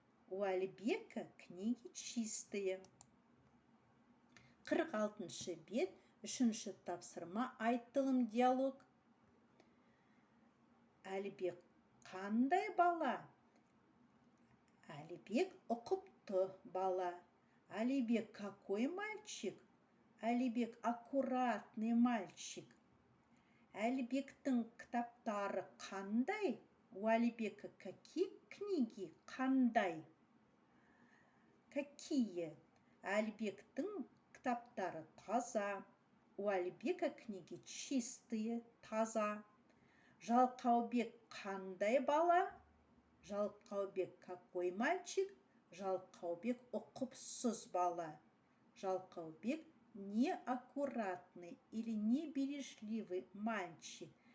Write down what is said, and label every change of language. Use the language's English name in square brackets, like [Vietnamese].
[Russian] У Альбека книги чистые. [Kazakh] 46 бет, 3 тапсырма айтылым диалог. Әлібек қандай бала? Әлібек ұқыпты бала. [Russian] Әлібек какой мальчик? Әлібек аккуратный мальчик. [Kazakh] Әлібектің кітаптары қандай? [Russian] У Әлібека какие книги? Қандай? Какие? [Kazakh] Әлібектің кітаптары таза. [Russian] У Әлібека книги чистые, таза. [Kazakh] Жалқаубек қандай бала? Жалқаубек [Russian] какой мальчик? [Kazakh] Жалқаубек ұқыпсыз бала. [Russian] Жалқаубек неаккуратный или небережливый мальчик.